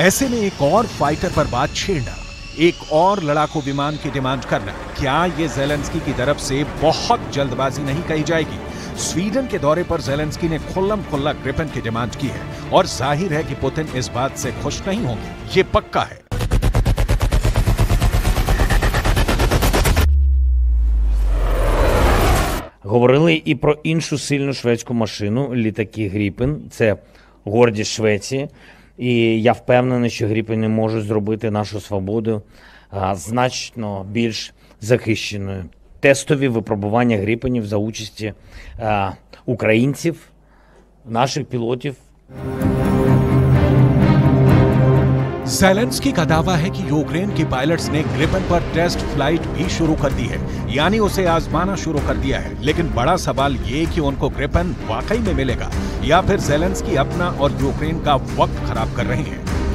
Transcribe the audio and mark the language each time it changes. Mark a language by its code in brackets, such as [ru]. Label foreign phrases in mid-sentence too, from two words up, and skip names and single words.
[hi] ऐसे में एक और फाइटर पर बात छेड़ना, एक और लड़ाकू विमान की डिमांड करना, क्या ये ज़ेलेंस्की की तरफ से बहुत जल्दबाजी नहीं कही जाएगी? स्वीडन के दौरे पर ज़ेलेंस्की ने खुल्लम खुल्ला ग्रिपन की डिमांड की है और जाहिर है कि पुतिन इस बात से खुश नहीं होंगे, ये पक्का है। [uk] Говорили і про іншу сильну шведську машину, літаки Гріпен. Це гордість Швеції. І я впевнений, що Гріпени можуть зробити нашу свободу значно більш захищеною. Тестові випробування Гріпенів за участі українців, наших пілотів. [hi] ज़ेलेंस्की का दावा है कि यूक्रेन के पायलट्स ने ग्रिपन पर [en] test flight [hi] भी शुरू कर दी है, यानी उसे आजमाना शुरू कर दिया है। लेकिन बड़ा सवाल ये कि उनको ग्रिपन वाकई में मिलेगा या फिर ज़ेलेंस्की अपना और यूक्रेन का वक्त खराब कर रहे हैं।